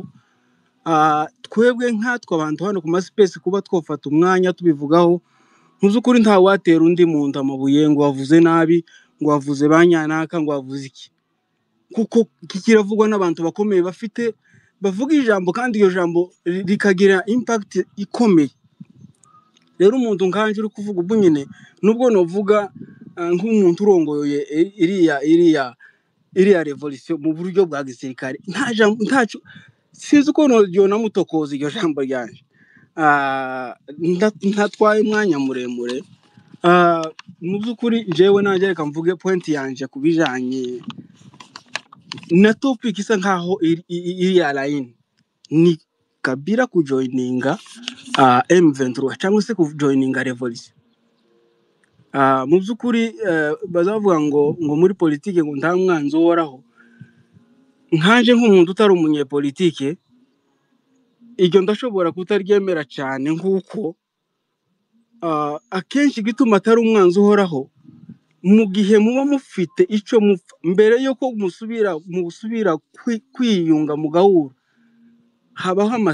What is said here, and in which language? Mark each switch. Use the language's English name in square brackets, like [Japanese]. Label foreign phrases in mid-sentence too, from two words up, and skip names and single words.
[Kinyarwanda] Twebwe nkatwe abantu hano ku space kuba twofata umwanya tubivugaho, ntuzukuri nta watera undi muntu amabuye ngo wavuze nabi, ngo wavuze banyanaka, ngo wavuze iki, kuko kikiravugwa n'abantu bakomeye bavuga ijambo, kandi iyo jambo rikagira impact ikomeye. Rero umuntu nkanje uri kuvuga ubwo nyine, nubwo novuga nk'umuntu urongoye iriya revolution mu buryo bwa gisirikare, ntaco sinzi uko namutokoza iryo jambo ryanje. Ntatwaye umwanya muremure. Mu by'ukuri jewe nanjye reka mvuge point yanje kubijanye na topic isa nkaho iri align, ni Kabila kujoininga M23 cyangwa se kujoininga revolution. Mu by'ukuri bazavuga ngo muri politike ngo nta mwanzi uhoraho. Nkanje nk'umuntu utari umunyepolitike, iryo ndashobora kutaryemera cyane nk'uko akenshi igituma atari umwanzi uhoraho mu gihe muba mufite icyo mupfa mbere yuko musubira kwiyunga mu gahura habaho